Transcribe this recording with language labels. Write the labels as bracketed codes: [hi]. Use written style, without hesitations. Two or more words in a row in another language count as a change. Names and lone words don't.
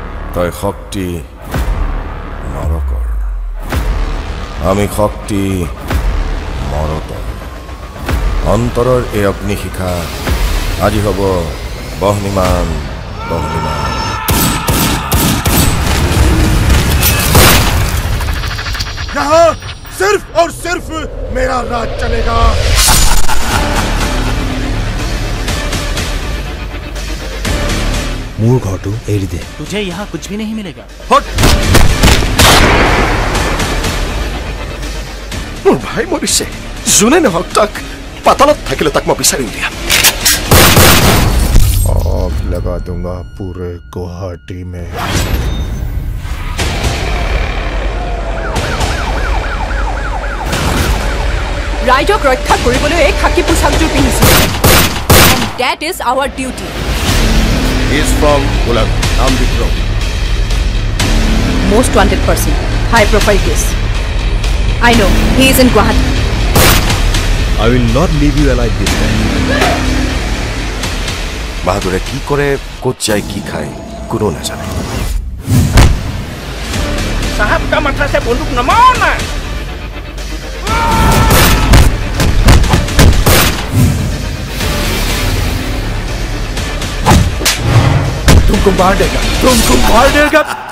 [as] তই শক্তি নৰকৰ, আমি শক্তি মৰতৰ। অন্তৰৰ এই অগ্নিশিখা আজি হ'ব বহ্নিমান বহ্নিমান। [hi] यहाँ सिर्फ और सिर्फ मेरा राज चलेगा। [as] মোৰ ঘৰটো এৰি দে। [hi] तुझे यहाँ कुछ भी नहीं मिलेगा। [as] হট। মোৰ ভাই মৰিছে জুনে নহক তাক পাতালত থাকিলে তাক মই বিচাৰি উলিয়াম। [hi] आग लगा दूंगा पूरे गुवाहाटी में। [as] ৰাইজক ৰক্ষা কৰিবলৈ এই খাকি পোছাকযোৰ পিন্ধিছো। [en] And that is our duty. He is from Gulag, Naam Vikram. Most wanted person, high profile case. I know, he is in Guwahati. I will not leave you alive this time. [bn] বাহাদুরে কি করে কোচ যায় কি খায় কোনো না জানে। [hi] साहब का मतलब से बंदूक नमाओ ना। तुमको मार देगा, तुमको मार देगा।